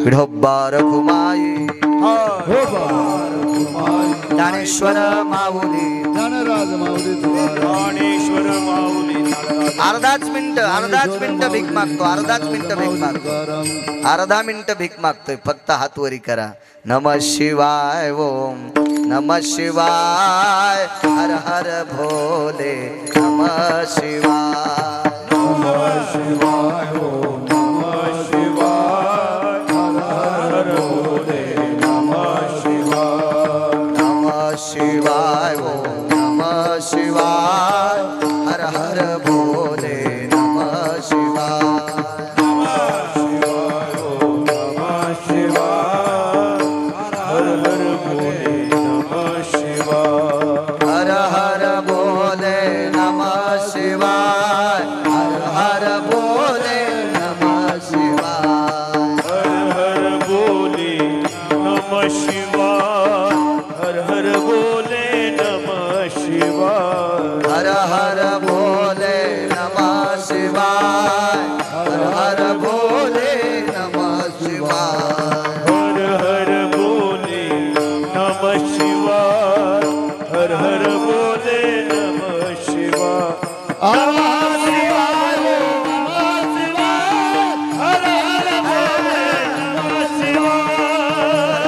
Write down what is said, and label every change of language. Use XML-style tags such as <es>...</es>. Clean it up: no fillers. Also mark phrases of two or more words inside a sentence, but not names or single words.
<mr>विठोबा रखुमाई, ज्ञानेश्वर माऊली, ज्ञानराज माऊली, ज्ञानेश्वर माऊली. अर्धाच मिनिट भीक मागतो, अर्धा मिनिट भीक मागतोय. फक्त हात वरी करा.</mr> <sa>नमः शिवाय, ओम नमः शिवाय,</sa> <hi>हर हर भोले,</hi> <sa>नमः शिवाय, नमः शिवाय, ओम नमः शिवाय,</sa> <hi>हर हर भोले,</hi> <sa>नमः शिवाय, नमः शिवाय, ओम नमः शिवाय,</sa> <hi>हर हर भोले,</hi> <sa>नमः शिवाय, नमः शिवाय, ओम नमः शिवाय,</sa> <hi>हर हर भोले,</hi> <sa>नमः शिवाय,</sa> <hi>हर हर भोले,</hi> <sa>नमः शिवाय,</sa> <hi>हर हर भोले,</hi> <sa>नमः शिवाय,</sa> <hi>हर हर भोले,</hi> <sa>नमः शिवाय,</sa> <hi>हर हर भोले,</hi> <sa>नमः शिवाय,</sa> <hi>हर हर भोले,</hi> <sa>नमः शिवाय,</sa> <hi>हर हर भोले,</hi> <sa>नमः शिवाय,</sa> <hi>हर हर भोले,</hi> <sa>नमः शिवाय,</sa> <hi>हर हर भोले,</hi> <sa>नमः शिवाय, नमः शिवाय, नमः शिवाय,</sa> <hi>हर हर भोले,</hi> <sa>नमः शिवाय,</sa>